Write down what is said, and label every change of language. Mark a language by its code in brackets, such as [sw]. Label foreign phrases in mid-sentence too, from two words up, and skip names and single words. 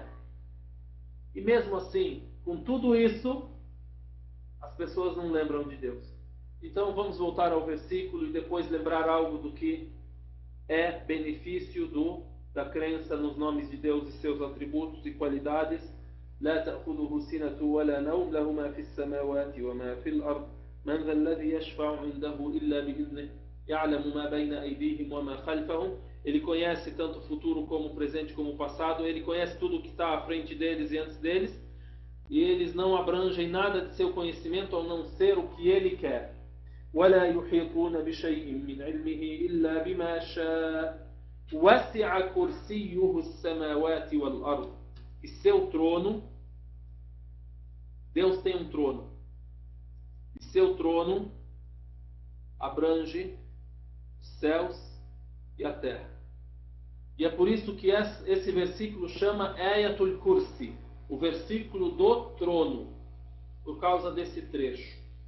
[pt] E mesmo assim, com tudo isso, as pessoas não lembram de Deus. Então vamos voltar ao versículo e depois lembrar algo do que é benefício da crença nos nomes de Deus e seus atributos e qualidades. [ar] لا تأخذه سنة ولا نوم له ما في السماوات وما في الأرض من ذا الذي يشفع عنده إلا بإذنه يعلم ما بين أيديهم وما خلفهم. [pt] Ele conhece tanto o futuro como o presente como o passado. Ele conhece tudo o que está à frente deles e antes deles. E eles não abrangem nada de seu conhecimento ao não ser o que ele quer. [ar] ولا يحيطون بشيء من علمه إلا بما شاء وسع كرسيه السماوات والأرض. [pt] E seu trono, Deus tem um trono, e seu trono abrange os céus e a terra. E é por isso que esse versículo chama Ayatul Kursi, o versículo do trono, por causa desse trecho.